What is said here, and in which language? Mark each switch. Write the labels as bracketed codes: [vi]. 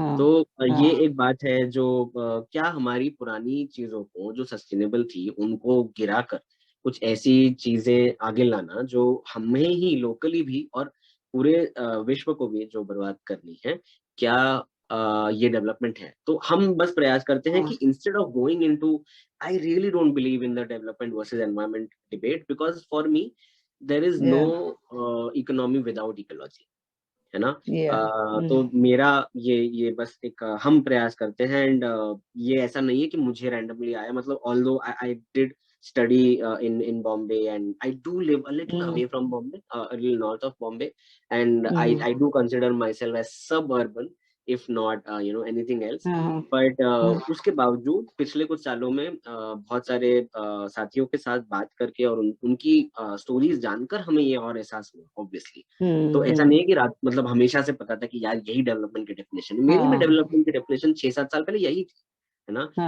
[hi] तो ये एक बात है जो क्या हमारी पुरानी चीजों को जो सस्टेनेबल थी उनको गिराकर कुछ ऐसी चीजें आगे लाना जो हमें ही लोकली भी और पूरे विश्व को भी जो बर्बाद करनी है, क्या ये डेवलपमेंट है? तो हम बस प्रयास करते हैं कि [en] instead of going into, I really don't believe in the development versus environment debate, because for me there is no economy without ecology, [hi] है ना. तो मेरा ये बस एक हम प्रयास करते हैं, एंड ये ऐसा नहीं है कि मुझे रैंडमली आया, मतलब [en] Although I did study in Bombay, and I do live a little away from Bombay, a little north of Bombay, and I do consider myself as suburban, if not you know anything else. [hi] But उसके बावजूद पिछले कुछ सालों में बहुत सारे साथियों के साथ बात करके और उनकी स्टोरीज जानकर हमें ये और एहसास हुआ ऑब्वियसली. तो ऐसा नहीं है कि रात मतलब हमेशा से पता था कि यार यही डेवलपमेंट की डेफिनेशन है. मेरी में डेवलपमेंट की डेफिनेशन 6-7 साल पहले यही थी, है ना.